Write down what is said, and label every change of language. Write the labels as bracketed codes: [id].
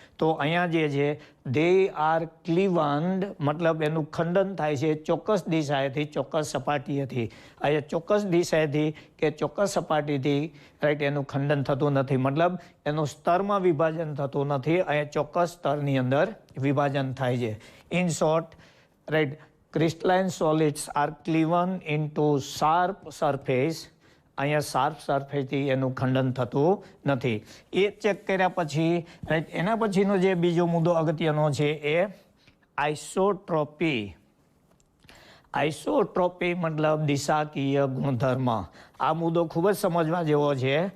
[gu] તો અહીંયા જે છે [en] they are cleaved [gu] મતલબ એનું ખંડન થાય છે ચોક્કસ દિશાએથી, ચોક્કસ સપાટીએથી. અહીંયા ચોક્કસ દિશાએથી કે ચોક્કસ સપાટીથી એનું ખંડન થતું નથી. મતલબ એનું સ્તરમાં વિભાજન થતું નથી. અહીંયા ચોક્કસ સ્તરની અંદર વિભાજન થાય છે. [en] In short crystalline solids are cleaved into sharp surface. [gu] અહીંયા શાર્પ સરફેસથી એનું ખંડન થતું નથી. એ ચેક કર્યા પછી એના પછીનો જે બીજો મુદ્દો અગત્યનો છે એ આઇસોટ્રોપી. આઇસોટ્રોપી મતલબ દિશાકીય ગુણધર્મ. આ મુદ્દો ખૂબ જ સમજવા જેવો છે.